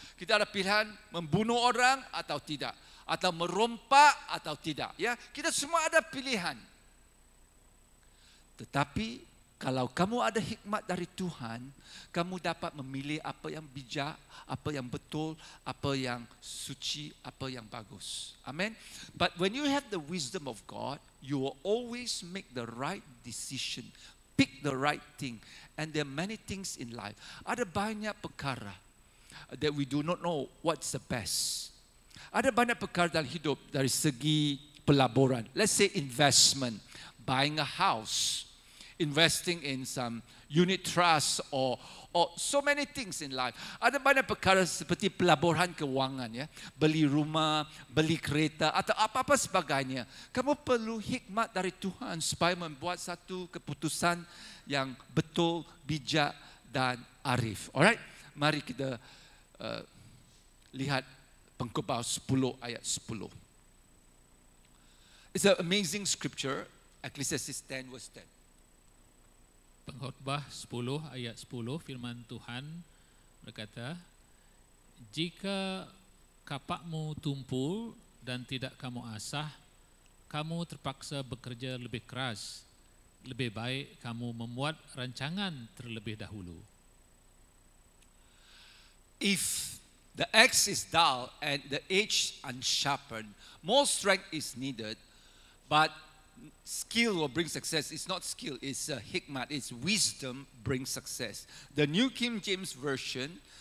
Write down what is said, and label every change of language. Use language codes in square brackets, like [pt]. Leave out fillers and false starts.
[ms] Kita ada pilihan membunuh orang atau tidak. Atau merompak atau tidak. Ya, kita semua ada pilihan. Tetapi kalau kamu ada hikmat dari Tuhan, kamu dapat memilih apa yang bijak, apa yang betul, apa yang suci, apa yang bagus. Amen. [en] But when you have the wisdom of God, you will always make the right decision, pick the right thing. And there are many things in life. [ms] Ada banyak perkara [en] that we do not know what's the best. [ms] Ada banyak perkara dalam hidup dari segi pelaburan. [en] Let's say investment, buying a house, investing in some unit trust or so many things in life. [ms] Ada banyak perkara seperti pelaburan keuangan, ya, beli rumah, beli kereta atau apa-apa sebagainya. Kamu perlu hikmat dari Tuhan supaya membuat satu keputusan yang betul, bijak dan arif. Alright, mari kita lihat Pengkhotbah 10 ayat 10. [en] It's an amazing scripture, Ecclesiastes 10 verse 10. [ms] Pengkhotbah 10 ayat 10, firman Tuhan berkata, jika kapakmu tumpul dan tidak kamu asah, kamu terpaksa bekerja lebih keras. Lebih baik kamu membuat rancangan terlebih dahulu. [en] If the axe is dull and the edge unsharpened, more strength is needed, but skill will bring success. It's not skill, it's hikmat, it's wisdom brings success. The New King James Version